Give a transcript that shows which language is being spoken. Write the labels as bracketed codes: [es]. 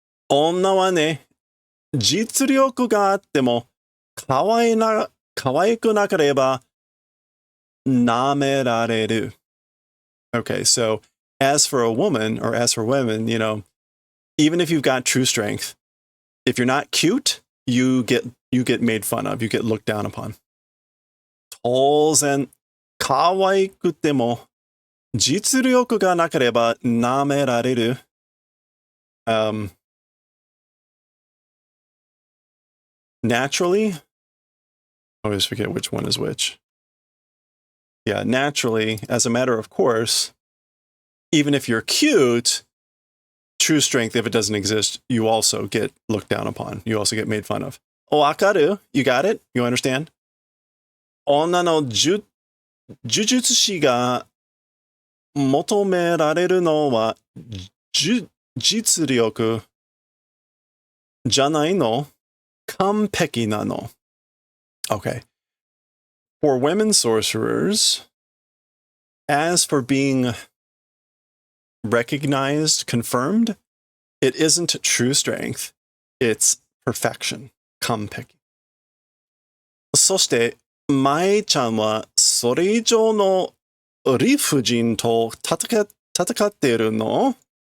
[ja] 女はね、実力があっても、可愛くなければ、舐められる. [en] Okay, so as for a woman, or as for women, you know, even if you've got true strength, if you're not cute, you get made fun of, you get looked down upon. [ja] 当然、可愛くても、実力がなければ舐められる. [en] Naturally, I always forget which one is which. Yeah, naturally, as a matter of course, even if you're cute, true strength, if it doesn't exist, you also get looked down upon. You also get made fun of. Wakaru, you got it? You understand? [ja] 女の呪術師が求められるのは実力じゃないの? 完璧なの.Okay. [en] For women sorcerers, as for being recognized, confirmed, it isn't true strength. It's perfection. 完璧. [ja] そして、舞ちゃんはそれ以上の理不尽と戦っているの?